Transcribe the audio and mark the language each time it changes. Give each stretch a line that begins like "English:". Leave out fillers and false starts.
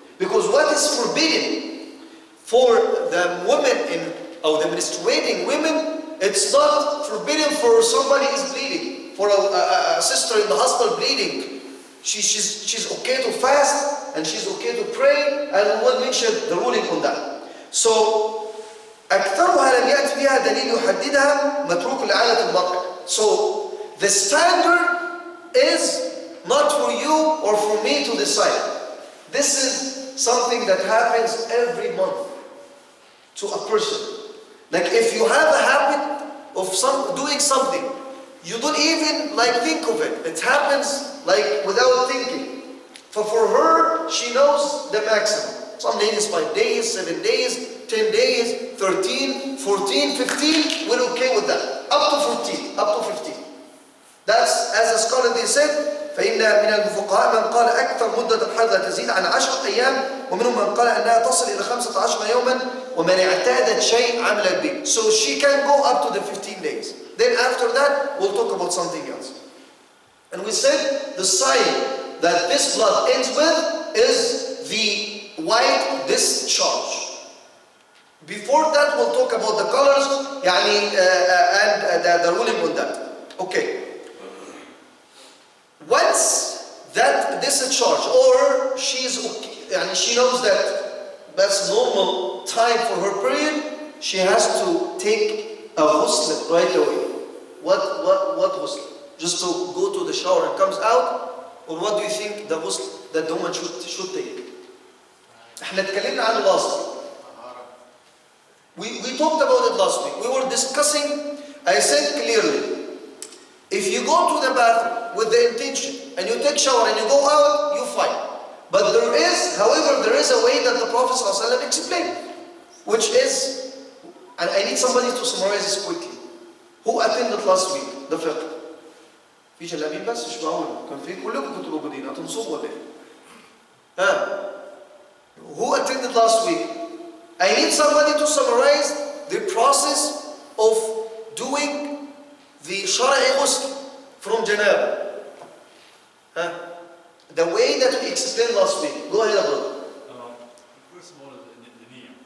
English: Because what is forbidden for the women or the menstruating women, it's not forbidden for somebody who is bleeding. For a sister in the hospital bleeding, she's okay to fast and she's okay to pray, and we'll mention the ruling on that.
Arabic: So, أكثرها لم يأتي بها دليل يحددها متروك لعادة المرأة.
English: So, the standard is not for you or for me to decide. This is something that happens every month to a person. Like if you have a habit of doing something, you don't even think of it. It happens without thinking. For her, she knows the maximum. Some ladies 5 days, 7 days, 10 days, 13, 14, 15, we're okay with that. Up to 14, up to 15. That's, as the scholar they said,
Arabic: فإن من الفقهاء من قال أكثر مدة الحيض لا تزيد عن 10 أيام ومنهم من قال أنها تصل إلى 15 يوما ومن اعتادت شيء عملت به.
English: So she can go up to the 15 days. Then after that, we'll talk about something else. And we said the sign that this blood ends with is the white discharge. Before that, we'll talk about the colors and the ruling on that. Okay. Once that discharge, or she knows that that's normal time for her period, she has to take a ghusl right away. What ghusl? Just to go to the shower and comes out? Or what do you think the ghusl that the woman should take?
Arabic: احنا اتكلمنا عنه
English: last week. We talked about it last week. We were discussing, I said clearly, if you go to the bathroom with the intention and you take shower and you go out, you fine. But however, there is a way that the Prophet ﷺ explained, which is, and I need somebody to summarize this quickly. Who attended last week the fiqh?
Arabic: فيش الأمين بس مش معقول كان في كلكم كنتوا موجودين هتنصبوا ولا إيه؟
English: Who attended last week? I need somebody to summarize the process of doing the shara'i ghusl from janaba. The way that we explained last week. Go ahead, brother. First of all, the niyyah.